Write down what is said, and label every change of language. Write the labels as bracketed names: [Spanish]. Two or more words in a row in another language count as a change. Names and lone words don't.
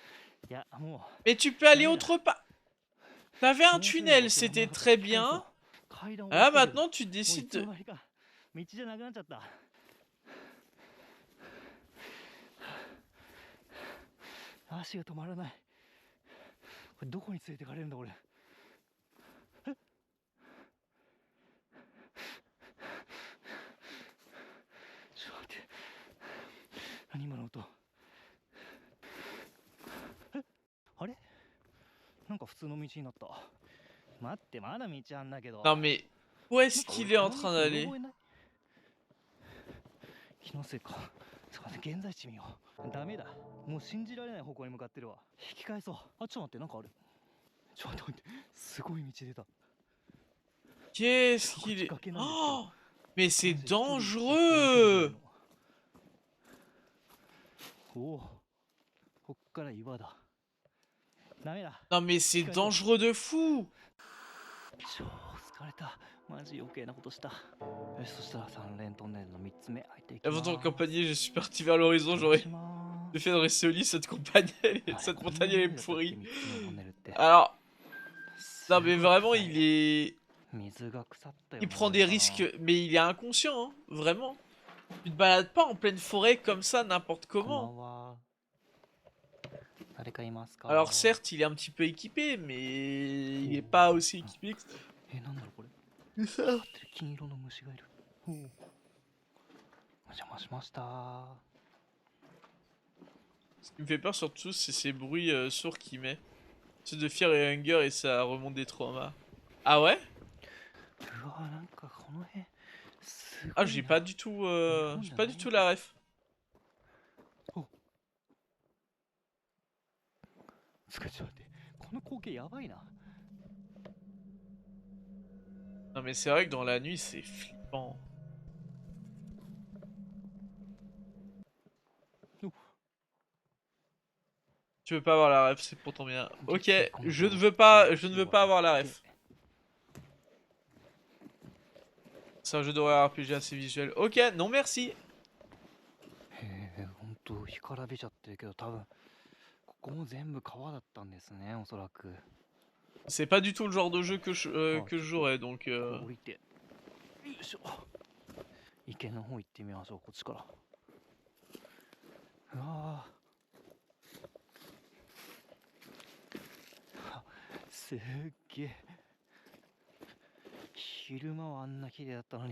[French] Mais tu peux aller autre part. T'avais un tunnel, c'était très bien. [Japanese] 階段降り [French] Ah, [Japanese] てるけど [French] maintenant tu [Japanese] もうい [French] décides [Japanese] つの [French] de... [Japanese] 間にか道じゃなくなっちゃった。足が止まらない。これどこに連れてかれるんだ俺。ちょっと待って。何今の音。あれなんか普通の道になった。待って、まだ道あんだけど。 [French] Non mais, où est-ce qu'il est en train d'aller? [Japanese] 気のせいか。そうだね、現在地見よう。ダメだ。もう信じられない方向に向かってるわ。引き返そう。あ、ちょっと待って、なんかある。ちょっと待って、すごい道出た。 [French] Qu'est-ce [Japanese] こっ [French] qu'il [Japanese] ち [French] est... [Japanese] 崖なんですけど。 [French] Oh, mais c'est [Japanese] マジ一人歩 [French] dangereux! [Japanese] けるぐらいの。おお、こっから岩だ。ダメだ。 [French] Non mais c'est dangereux de fou! [Japanese] 超疲れた。マジ余計なことした。よし、そしたら3連トンネルの3つ目入っていきま [French] Avant [Japanese] す。 [French] de t'accompagner, je suis parti vers l'horizon, j'aurais... [Japanese] しま [French] Le [Japanese] ー [French] fait de rester au lit, cette compagnie, [Japanese] す。 [French] cette [Japanese] こんな [French] montagne, elle est [Japanese] にだったっけ [French] pourrie. [Japanese] 3つのトンネルって。 [French] Alors, [Japanese] す [French] non [Japanese] ご [French] mais [Japanese] い [French] vraiment, [Japanese] 臭い [French] il est... [Japanese] 水が腐ったよ [French] Il [Japanese] うな [French] prend [Japanese] 匂 [French] des [Japanese] いかな。 [French] risques, mais il est inconscient, hein, vraiment. Tu te balades pas en pleine forêt comme ça, n'importe [Japanese] こんば [French] comment. [Japanese] んは。誰かいますか？ [French] Alors certes, il est un petit peu équipé, mais il est pas aussi équipé que... [Japanese] なんだろうこれ。 [French] que ça. [Japanese] 光ってる金色の虫がいる。お邪魔しました。 [French] Ce qui me fait peur surtout, c'est ces bruits sourds qu'il met. C'est de Fear et Hunger et ça remonte des traumas. Ah ouais? [Japanese] うわ、なんかこの辺すごいな。 [French] Ah, j'ai pas du tout... j'ai pas du tout la ref. [Japanese] ちょっと待って、この光景やばいな。 [French] Non mais c'est vrai que dans la nuit, c'est flippant. Ouf. Tu veux pas avoir la ref, c'est pour ton bien. Ok, je ne veux pas avoir la ref. C'est un jeu d'horreur RPG assez visuel. Ok, non merci. [Japanese] へえ、ほんと干からびちゃってるけど、多分ここも全部川だったんですね、おそらく。 [French] C'est pas du tout le genre de jeu que je jouerais, donc... [Japanese] 降りて、よいしょ。池の方行ってみましょう、こっちから。うわあ、すっげえ。昼間はあんな綺麗だったのに。